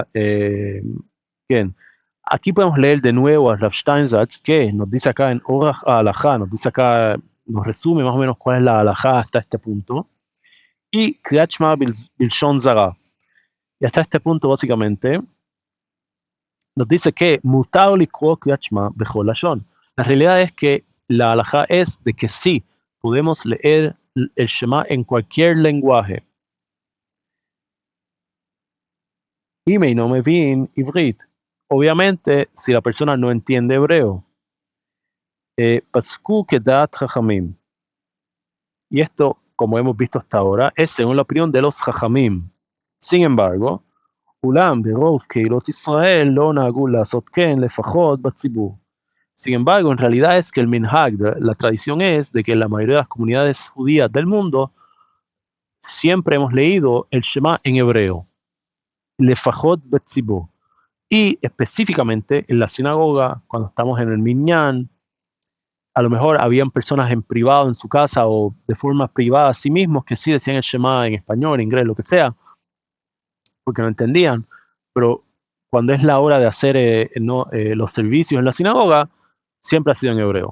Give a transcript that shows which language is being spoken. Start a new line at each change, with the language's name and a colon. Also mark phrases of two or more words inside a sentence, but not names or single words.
Spanish: bien, aquí podemos leer de nuevo a Rav Steinsaltz, que nos dice acá en Orach HaHalachá, nos resume más o menos cuál es la halajá hasta este punto.
Hebrew: Y קריאת שמע בלשון זרה.
Spanish: Y hasta este punto, básicamente, nos dice que
Hebrew: מותר לקרוא קריאת שמע בכל לשון.
Spanish: La realidad es que la halajá es de que sí, podemos leer el Shema en cualquier lenguaje. Y me no me vin ivrit. Obviamente, si la persona no entiende hebreo,
Hebrew: פסקו כדעת חכמים.
Spanish: Y esto, como hemos visto hasta ahora, es según la opinión de los chachamim. Sin embargo,
Hebrew: אולם ברוב קהילות ישראל לא נהגו לעשות כן לפחות בציבור.
Spanish: Sin embargo, en realidad es que el minhag, la tradición es de que la mayoría de las comunidades judías del mundo siempre hemos leído el Shema en hebreo,
Hebrew: לפחות בציבור.
Spanish: Y específicamente en la sinagoga, cuando estamos en el minyan, a lo mejor habían personas en privado en su casa o de forma privada a sí mismos que sí decían el Shema en español, inglés, lo que sea, porque no entendían, pero cuando es la hora de hacer los servicios en la sinagoga, siempre ha sido en hebreo.